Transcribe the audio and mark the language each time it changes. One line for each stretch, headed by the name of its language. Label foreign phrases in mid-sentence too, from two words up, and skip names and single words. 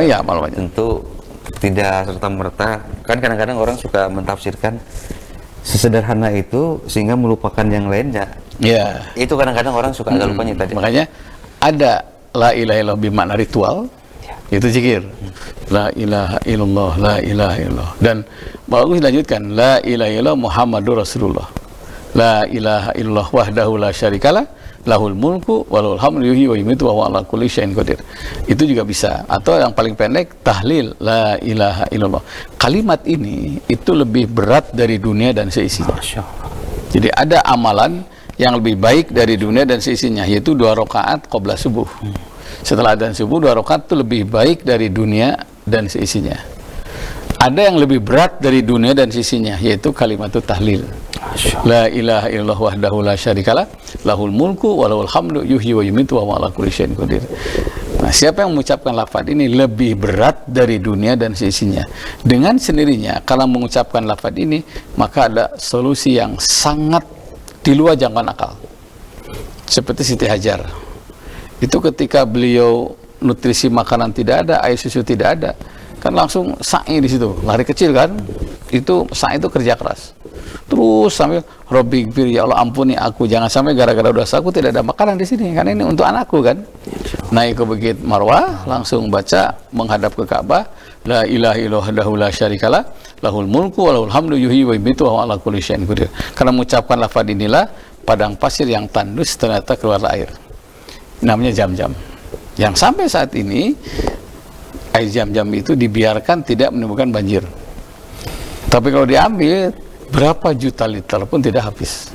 Indonesian: Amal-amalan. Tentu tidak serta-merta, kan kadang-kadang orang suka mentafsirkan sesederhana itu sehingga melupakan yang lainnya. Ya. Itu kadang-kadang orang suka agak lupanya tadi. Makanya ada
Arabic: لا إله إلا الله
Indonesian: bermakna ritual. Itu zikir,
Arabic: لا إله إلا الله، لا إله إلا الله.
Indonesian: Dan bagus dilanjutkan,
Arabic: لا إله إلا الله محمد رسول الله لا إله إلا الله وحده لا شريك له له الملك وله الحمد يحيي و يميت وهو على كل شيء قدير.
Indonesian: Itu juga bisa. Atau yang paling pendek, tahlil
Arabic: لا إله إلا الله.
Indonesian: Kalimat ini itu lebih berat dari dunia dan seisinya. Jadi ada amalan yang lebih baik dari dunia dan seisinya, yaitu 2 rakaat qabla subuh. Setelah adzan subuh 2 rakaat itu lebih baik dari dunia dan seisinya. Ada yang lebih berat dari dunia dan seisinya, yaitu kalimat tahlil.
Arabic: لا إله إلا الله وحده لا شريك له له الملك وله الحمد يحيي و يميت وهو على كل شيء قدير.
Indonesian: Nah, siapa yang mengucapkan lafaz ini lebih berat dari dunia dan seisinya. Dengan sendirinya kalau mengucapkan lafaz ini, maka ada solusi yang sangat di luar jangkauan akal. Seperti Siti Hajar. Itu ketika beliau nutrisi makanan tidak ada, air susu tidak ada, kan langsung sa'i di situ, lari kecil kan. Itu sa'i itu kerja keras. Terus sambil
Arabic: ربي اغفر,
Indonesian: ya Allah ampuni aku, jangan sampai gara-gara dosa aku tidak ada makanan di sini, karena ini untuk anakku kan. Naik ke Bukit Marwah, langsung baca menghadap ke Ka'bah,
Arabic: لا إله إلا الله لا شريك له له الملك وله الحمد يحيي و يميت وهو على كل شيء قدير.
Indonesian: Karena mengucapkan lafaz inilah padang pasir yang tandus ternyata keluar air. Namanya Zam-Zam, yang sampai saat ini air Zam-Zam itu dibiarkan tidak menimbulkan banjir. Tapi kalau diambil berapa juta liter pun tidak habis.